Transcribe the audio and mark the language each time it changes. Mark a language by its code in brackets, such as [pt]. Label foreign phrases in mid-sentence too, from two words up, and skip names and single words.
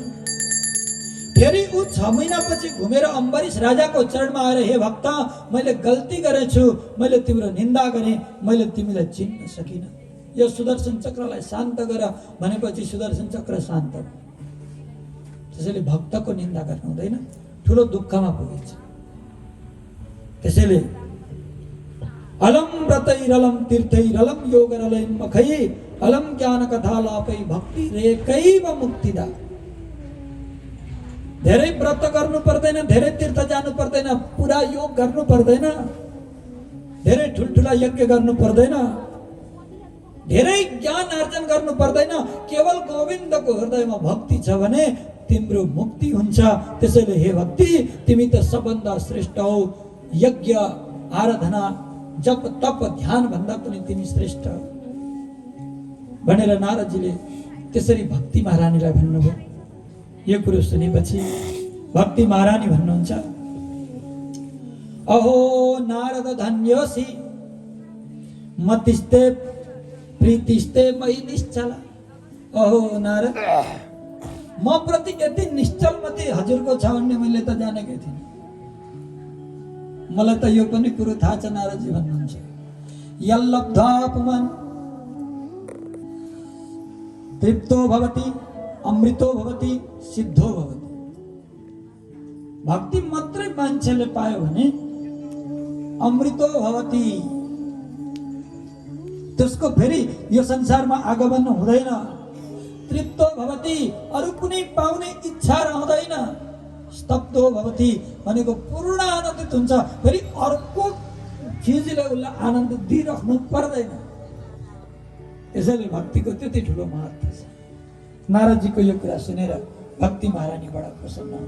[ne] फेरि ऊ 6 महिनापछि घुमेर अम्बरीश राजाको चरणमा आएर, हे भक्त, मैले गल्ती गरेछु, मैले तिम्रो निन्दा गरेँ, मैले तिमीलाई चिन्न सकिनँ, यो सुदर्शन चक्रलाई शान्त गर भनेपछि सुदर्शन चक्र शान्त। त्यसैले भक्तको निन्दा गर्नु हुँदैन, ठुलो दुःखमा पुगिन्छ। [sa] त्यसैले अलम व्रतैरलम तीर्थैरलम योगरलय मखै अलम ज्ञान कथा लापै भक्ति रेकैव मुक्तिदा। [ne] धेरै व्रत गर्नु पर्दैन, धेरै तीर्थ जानु पर्दैन, पुरा योग गर्नु पर्दैन, धेरै ठुल्ठुला यज्ञ गर्नु पर्दैन, धेरै ज्ञान आर्जन गर्नु पर्दैन। केवल गोविन्दको हृदयमा भक्ति छ भने तिम्रो मुक्ति हुन्छ। त्यसैले हे भक्ति, तिमी त सबभन्दा श्रेष्ठ हौ। यज्ञ, आराधना, जप, तप, ध्यान भन्दा पनि तिमी श्रेष्ठ हौ भनेर नारदजीले त्यसरी भक्ति महारानीलाई भन्नुभयो। यो कुरो सुनेपछि भक्ति महारानी भन्नुहुन्छ, [sa] अहो नारद धन्योसी मतिस्ते प्रीतिस्ते मयि निश्चल। अहो नारद, [ne] म प्रति यति निश्चल मति हजुरको छ भन्ने मैले त जानेकै थिइनँ। मलाई त यो पनि कुरो थाहा छ। नारदजी भन्नुहुन्छ, [sa] यल्लब्धा पुमन् तृप्तो भवति, अमृतो भवति, सिद्धो भवति। [ne] भक्ति मात्रै मान्छेले पायो भने [sa] अमृतो भवति, [ne] त्यसको फेरि यो संसारमा आगमन हुँदैन। [sa] तृप्तो भवति, [ne] अरू कुनै पाउने इच्छा रहँदैन। [sa] स्तब्धो भवति [ne] भनेको पूर्ण आनन्दित हुन्छ, फेरि अर्को चिजले उसलाई आनन्द दिइराख्नु पर्दैन। त्यसैले भक्तिको त्यति ठुलो महत्त्व छ। नारदजीको यो कुरा सुनेर भक्ति महारानी बडा प्रसन्न हुन्।